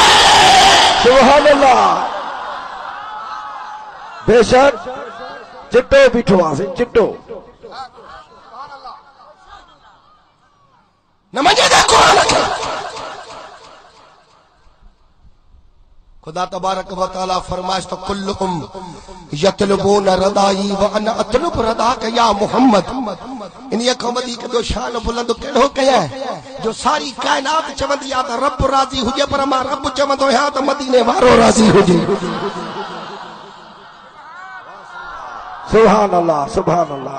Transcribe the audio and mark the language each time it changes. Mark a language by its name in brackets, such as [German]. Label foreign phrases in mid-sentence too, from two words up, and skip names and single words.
[Arabic] سبحان الله [Sindhi] बेशक चिट्टो बीठो आहे चिट्टो न मञे क़ुरान खे [Arabic] خدا تبارك و تعالى [Sindhi] फरमाइश तो [Arabic] كلهم يطلبون رضائي وأنا أطلب رضاك يا محمد. [Sindhi] इन्हीअ खां वधीक जो शान बुलंद कहिड़ो कया जो सारी कायनात चवंदी आहे त रब राज़ी हुजे, पर मां रब चवंदो आहियां त मदीने वारो राज़ी हुजे। [Arabic] سبحان الله، سبحان الله.